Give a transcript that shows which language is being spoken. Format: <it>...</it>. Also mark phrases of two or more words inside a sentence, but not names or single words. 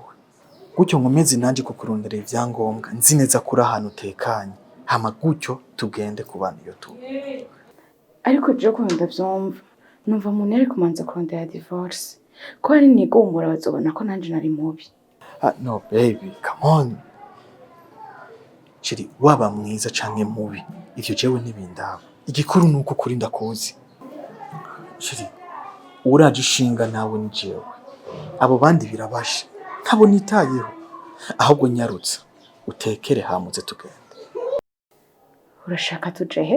<rn>Gutyo nkomeze nanje kukurondera ivyangombwa nzi neza kuri ahantu utekanye. Hama gutyo tugende kubana iyo tu. Ariko je ko ndavyumva numva umuntu ari kumanza kurondera divorce. Ko ari nigomora bazobona ko nanje nari mubi.</rn> <en>No baby, come on.</en> <rn>Chiri waba mwiza canke mubi. Ivyo jewe ntibindaba. Igikuru nuko kuri ndakuzi. Chiri uraje ushinga nawe njewe. Abo bandi birabasha. Ntabo nitayeho. Ahubwo nyarutsa utekere hamuze tugende. Urashaka tujehe?</rn>